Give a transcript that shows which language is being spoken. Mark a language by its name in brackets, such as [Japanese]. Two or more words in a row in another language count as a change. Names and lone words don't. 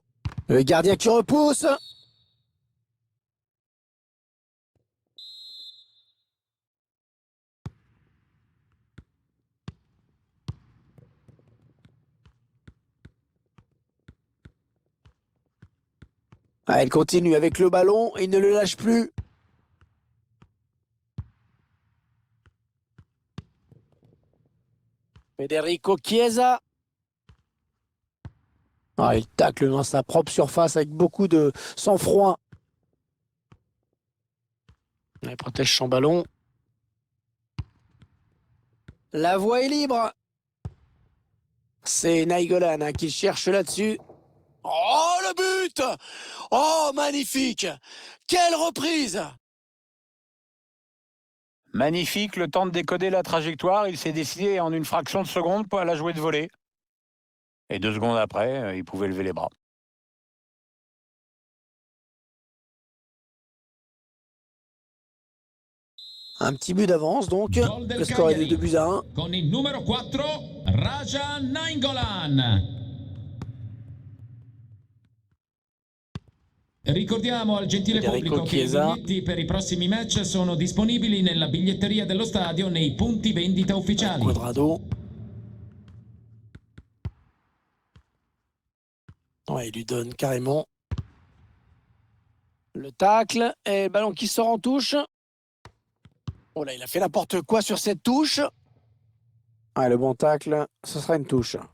[French] Le gardien qui repousse. Ah, elle continue avec le ballon, il ne le lâche plus. Federico Chiesa. Ah, il tacle dans sa propre surface avec beaucoup de sang-froid. Il protège son ballon. La voie est libre. C'est Nainggolan qui cherche là-dessus. Oh, le but! Oh, magnifique! Quelle reprise! Magnifique, le temps de décoder la trajectoire. Il s'est décidé en une fraction de seconde pour la jouer de volée. Et 2 secondes après, il pouvait lever les bras. Un petit but d'avance donc. Le score est de 2-1. [Italian] Con il numero 4, Raja Nainggolan. Ricordiamo al gentile Federico pubblico che i Chiesa. biglietti per i prossimi match sono disponibili nella biglietteria dello stadio nei punti vendita ufficiali. [French] Cuadrado. Ouais, il lui donne carrément le tacle et le ballon qui sort en touche. Oh là, il a fait n'importe quoi sur cette touche. Ah, le bon tacle, ce sera une touche.